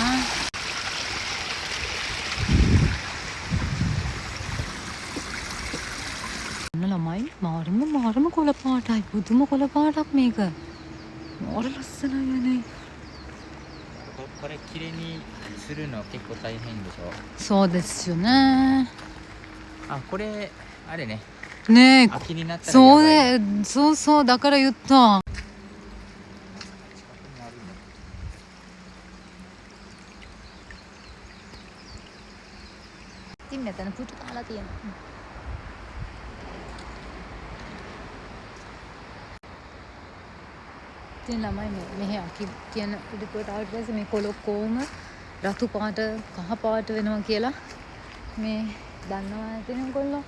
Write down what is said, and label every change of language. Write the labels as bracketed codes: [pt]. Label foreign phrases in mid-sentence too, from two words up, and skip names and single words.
[si] ළමයි මාරම කොළ පාටයි පුදුම කොළ පාටක් මේක. මාර ලස්සනයි නේ. [ja] これ綺麗にするの結構大変でしょ。そうですよね。あ、これあれね。ねえ。秋になったらそうね。そうだから言った。 [si] ඉතින් මෙතන පුටු කාලා තියෙනවා. ඉතින් ළමයි මෙහෙ අකි කියන පිටුවට ආවට පස්සේ මේ කොළ කොහොම රතු පාට කහ පාට වෙනවා කියලා මේ දන්නවා ඇතිනේ කොල්ලෝ.